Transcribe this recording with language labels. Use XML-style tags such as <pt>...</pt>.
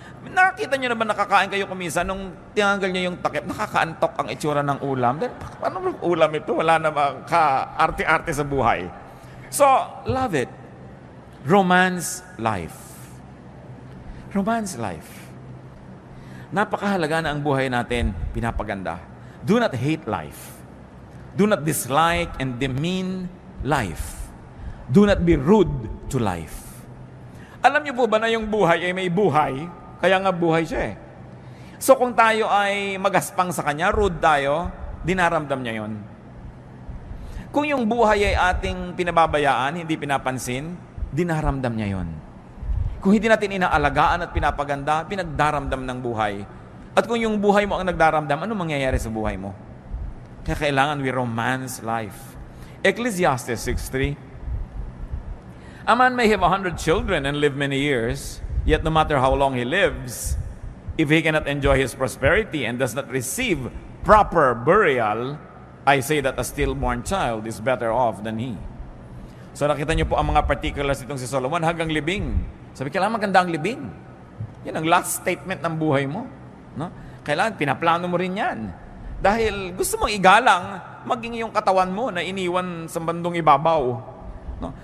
<tl>Nakakita niyo na ba nakakain kayo kumisa nung tinanggal niyo yung takip, nakakaantok ang itsura ng ulam? Then, paano bang ulam ito? Wala na ba ka-arte-arte sa buhay?</tl> <en>So, love it. Romance life. Romance life.</en> <tl>Napakahalaga na ang buhay natin pinapaganda.</tl> <en>Do not hate life. Do not dislike and demean life. Do not be rude to life.</en> <tl>Alam niyo po ba na yung buhay ay may buhay? Kaya nga buhay siya eh. So kung tayo ay magaspang sa Kanya, rude tayo, dinaramdam niya yon. Kung yung buhay ay ating pinababayaan, hindi pinapansin, dinaramdam niya yon. Kung hindi natin inaalagaan at pinapaganda, pinagdaramdam ng buhay. At kung yung buhay mo ang nagdaramdam, ano mangyayari sa buhay mo? Kaya kailangan</tl> <en>we romance life.</en> <tl>Ecclesiastes 6:3.</tl> <en>A man may have 100 children and live many years, yet no matter how long he lives, if he cannot enjoy his prosperity and does not receive proper burial, I say that a stillborn child is better off than he.</en> <tl>So nakita niyo po ang mga particulars itong si Solomon hanggang libing. Sabi, kailangan maganda ang libing. Yan ang last statement ng buhay mo. No? Kailangan pinaplano mo rin yan. Dahil gusto mong igalang maging yung katawan mo na iniwan sa bandong ibabaw. No?</tl>